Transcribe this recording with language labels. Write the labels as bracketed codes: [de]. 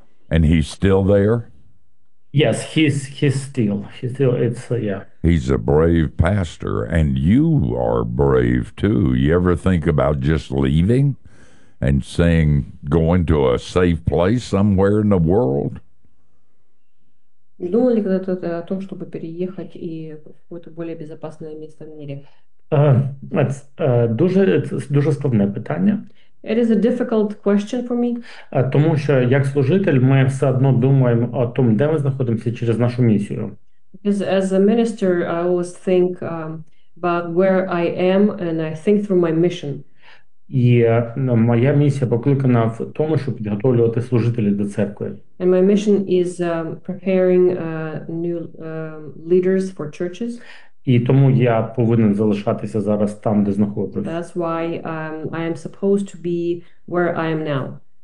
[en] And he's still there? Yes, he's still, it's, yeah. He's a brave pastor, and you are brave, too. You ever think about just leaving and saying, going to a safe place somewhere in the world? [ru] Думали когда-то о том, чтобы переехать и какое-то более безопасное место в мире? [uk] Дуже складне питання. [en] It is a difficult question for me. [uk] Тому що як служитель ми все одно думаємо о тому, де ми знаходимося через нашу місію. [en] Because as a minister, I always think about where I am and I think through my mission. [uk] І моя місія покликана в тому, щоб підготовлювати служителів до церкви. [en] And my mission is preparing new leaders for churches. [uk] І тому я повинен залишатися зараз там, де знаходжусь. [en] That's why I am supposed to be where I am now.